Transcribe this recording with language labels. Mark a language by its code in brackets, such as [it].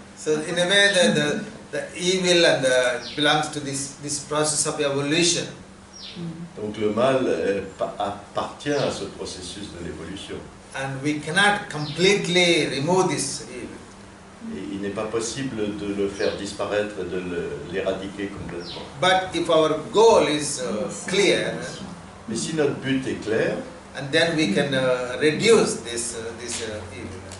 [en] So in a way, the evil and belongs to this process of evolution. [fr] Donc le mal appartient à ce processus de l'évolution. [en] And we cannot completely remove this evil. [fr] Et il n'est pas possible de le faire disparaître et de l'éradiquer complètement. [en] But if our goal is clear, [fr] Mais si notre but est clair, [en] and then we can reduce this evil.